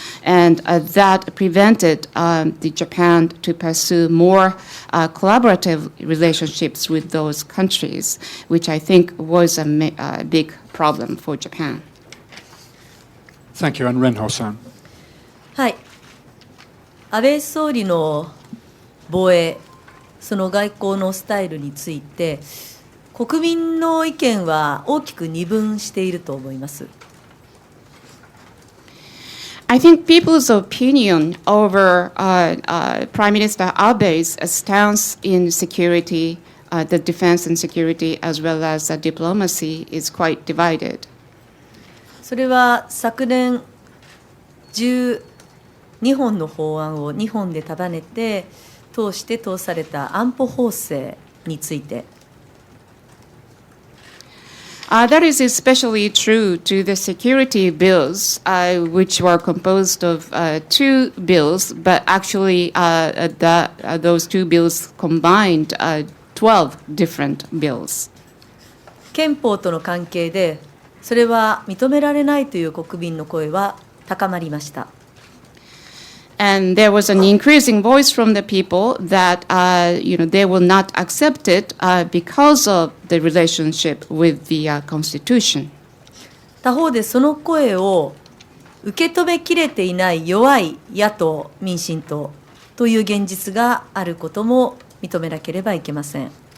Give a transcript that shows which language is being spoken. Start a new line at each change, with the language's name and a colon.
English: And that prevented the Japan to pursue more collaborative relationships with those countries, which I think was a big problem for Japan. Thank you, and Renho-san.
Japanese: はい、安倍総理の防衛、その外交のスタイルについて、国民の意見は大きく二分していると思います。
English: I think people's opinion over Prime Minister Abe's stance in security, the defense and security, as well as diplomacy, is quite divided.
Japanese: それは昨年12本の法案を2本で束ねて通された安保法制について。
English: That is especially true to the security bills, which were composed of 2 bills, but actually those 2 bills combined 12 different bills.
Japanese: 憲法との関係で、それは認められないという国民の声は高まりました。
English: And there was an increasing voice from the people that they will not accept it because of the relationship with the Constitution.
Japanese: 他方でその声を受け止めきれていない弱い野党民進党という現実があることも認めなければいけません。